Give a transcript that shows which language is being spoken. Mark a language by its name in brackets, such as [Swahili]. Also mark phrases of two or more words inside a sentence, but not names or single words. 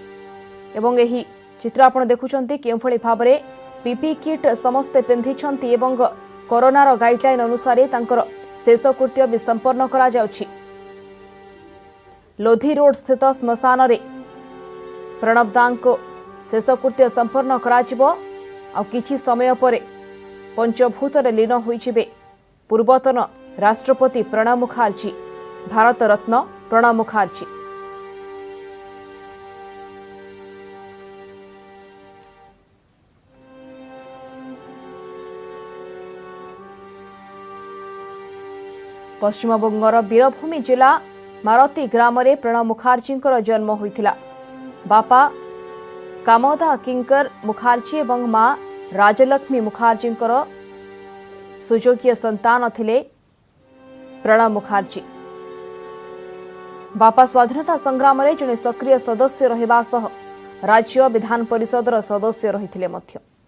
[Odia] ଏବଂ ଏହି ଚିତ୍ର ଆପଣ ଦେଖୁଛନ୍ତି କେଉଁଫଳି ଭାବରେ ପିପି କିଟ ସମସ୍ତେ ପିନ୍ଧିଛନ୍ତି ଏବଂ କରୋନାର ଗାଇଡଲାଇନ ଅନୁସାର ତାଙ୍କର ଶେଷ କୃତ୍ୟ ଭି ସମ୍ପନ୍ନ କରା ଯାଉଛି। ଲୋଧୀ ରୋଡ ସ୍ଥିତ ଶ୍ମଶାନ ରେ ପ୍ରଣବ ଦାଙ୍କ ଶେଷକୃତ୍ୟ ସମ୍ପନ୍ନ କରାଯିବ ଆ କିଛି ସମୟ ପରେ ପଞ୍ଚଭୂତରେ ଲୀନ ହୋଇଯିବେ ପୂର୍ବତନ ରାଷ୍ଟ୍ରପତି ପ୍ରଣବ ମୁଖାର୍ଜୀ ଭାରତ ରତ୍ନ ପ୍ରଣବ ମୁଖାର୍ଜୀ। ପଶ୍ଚିମବଙ୍ଗର ବୀରଭୂମି ଜିଲ୍ଲା ମାରତୀ ଗ୍ରାମ ରେ ପ୍ରଣବ ମୁଖାର୍ଜୀ ଜନ୍ମ ହୋଇଥିଲା। ବାପା କାମଦା କିଙ୍କର ମୁଖାର୍ଜୀ ଏବଂ ମା ରାଜଲକ୍ଷ୍ମୀ ମୁଖାର୍ଜୀ ସୁଯୋଗ୍ୟ ସନ୍ତାନ ଥିଲେ ପ୍ରଣବ ମୁଖାର୍ଜୀ। ବାପା ସ୍ୱାଧୀନତା ସଂଗ୍ରାମ ରେ ଜଣେ ସକ୍ରିୟ ସଦସ୍ୟ ରହିବା ସହ ରାଜ୍ୟ ବିଧାନ ପରିଷଦର ସଦସ୍ୟ ରହିଥିଲେ ମଧ୍ୟ।